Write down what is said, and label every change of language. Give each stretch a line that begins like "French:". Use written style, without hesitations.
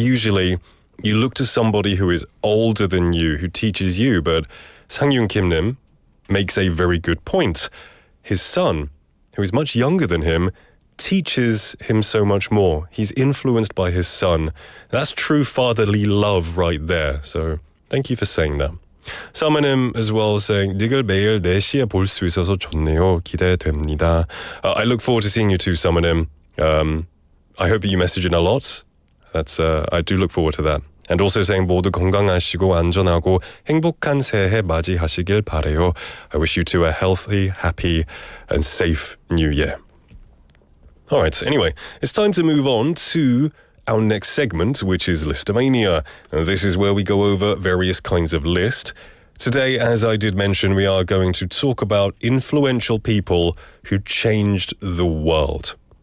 English: Usually, you look to somebody who is older than you, who teaches you, but Sangyung Kim Nim makes a very good point. His son, who is much younger than him, teaches him so much more. He's influenced by his son. That's true fatherly love right there. So thank you for saying that. Summonim as well saying,
Korean: 닉을 매일 4시에 볼 수 있어서 좋네요. 기대됩니다.
English: I look forward to seeing you too, Summonim. I hope that you message in a lot. I do look forward to that. And also saying
Korean: 모두 건강하시고 안전하고 행복한 새해 맞이하시길 바래요.
English: I wish you two a healthy, happy and safe new year. All right, anyway, it's time to move on to our next segment, which is Listomania. This is where we go over various kinds of list. Today, as I did mention, we are going to talk about influential people who changed the world.